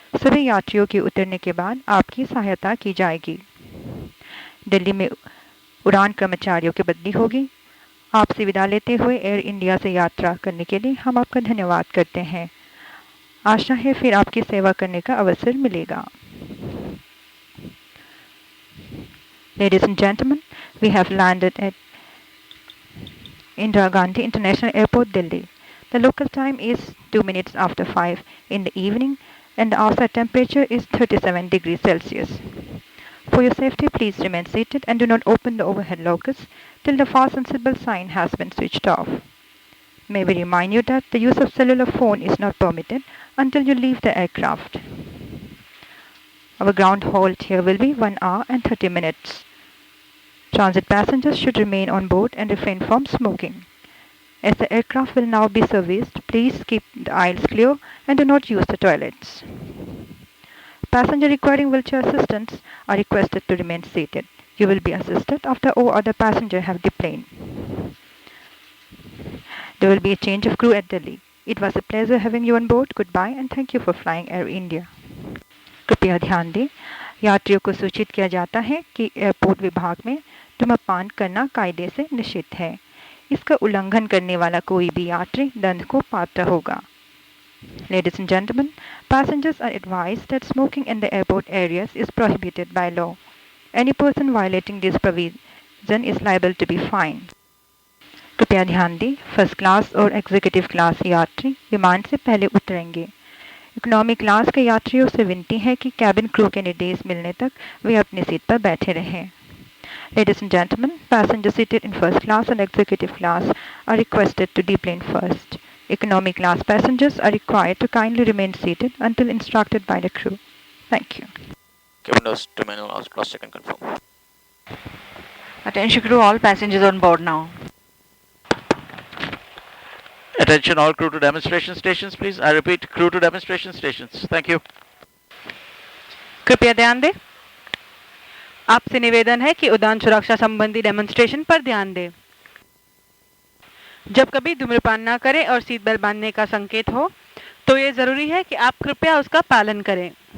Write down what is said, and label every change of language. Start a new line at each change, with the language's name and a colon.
Hindi: सभी यात्रियों के उतरने के बाद आपकी सहायता की जाएगी। दिल्ली में उड़ान कर्मचारियों की बदली होगी। आपसे विदा लेते हुए एयर इंडिया से यात्रा करने के लिए हम आपका धन्यवाद करते हैं। आशा है फिर आपकी सेवा करने का अवसर मिलेगा।
English: Ladies and gentlemen, we have landed at Indira Gandhi International Airport, Delhi. The local time is 2 minutes after 5 in the evening and the outside temperature is 37 degrees Celsius. For your safety, please remain seated and do not open the overhead lockers till the fasten seatbelt sign has been switched off. May we remind you that the use of cellular phone is not permitted until you leave the aircraft. Our ground halt here will be 1 hour and 30 minutes. Transit passengers should remain on board and refrain from smoking. As the aircraft will now be serviced, please keep the aisles clear and do not use the toilets. Passengers requiring wheelchair assistance are requested to remain seated. You will be assisted after all other passengers have deplaned. There will be a change of crew at Delhi. It was a pleasure having you on board. Goodbye and thank you for flying Air India.
Hindi: कृपया ध्यान दें, यात्रियों को सूचित किया जाता है कि एयरपोर्ट विभाग में धूम्रपान करना कायदे से निषिद्ध है। इसका उल्लंघन करने वाला कोई भी यात्री दंड को पात्र होगा।
English: Ladies and gentlemen, passengers are advised that smoking in the airport areas is prohibited by law. Any person violating this provision is liable to be fined.
Hindi: कृपया ध्यान दें, फर्स्ट क्लास और एग्जीक्यूटिव क्लास यात्री विमान से पहले उतरेंगे। इकोनॉमी क्लास के यात्रियों से विनती है कि कैबिन क्रू के निर्देश मिलने तक वे अपनी सीट पर बैठे रहें।
English: Ladies and gentlemen, passengers seated in first class and executive class are requested to deplane first. Economy class passengers are required to kindly remain seated until instructed by the crew. Thank you. Windows to manual cross check and confirm. Attention crew, all passengers on board now. Attention all crew to demonstration stations, please. I repeat, crew to demonstration stations. Thank you.
Hindi: कृपया ध्यान दें। आपसे निवेदन है कि उड़ान सुरक्षा संबंधी डेमोन्स्ट्रेशन पर ध्यान दें। जब कभी धूम्रपान ना करें और सीट बेल्ट बांधने का संकेत हो तो ये जरूरी है कि आप कृपया उसका पालन करें।